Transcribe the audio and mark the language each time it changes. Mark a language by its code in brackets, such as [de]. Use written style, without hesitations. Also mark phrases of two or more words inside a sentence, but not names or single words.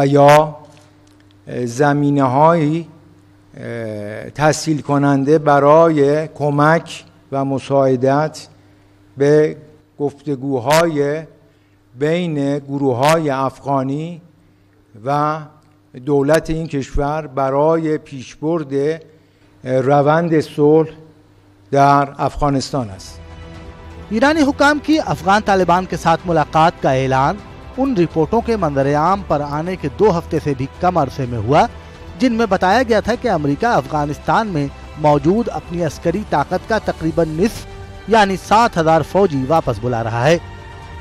[fa] یا زمینه‌هایی تسهیل کننده برای کمک و مساعدت به گفتگوهای بین گروه‌های افغانی و دولت این کشور برای پیشبرد روند صلح در افغانستان است۔ [ur] ایرانی حکام کی افغان طالبان کے ساتھ ملاقات کا اعلان ان رپورٹوں کے منظر عام پر آنے کے 2 ہفتے سے بھی کم عرصے میں ہوا جن میں بتایا گیا تھا کہ امریکہ افغانستان میں موجود اپنی عسکری طاقت کا تقریباً نصف یعنی 7,000 فوجی واپس بلا رہا ہے۔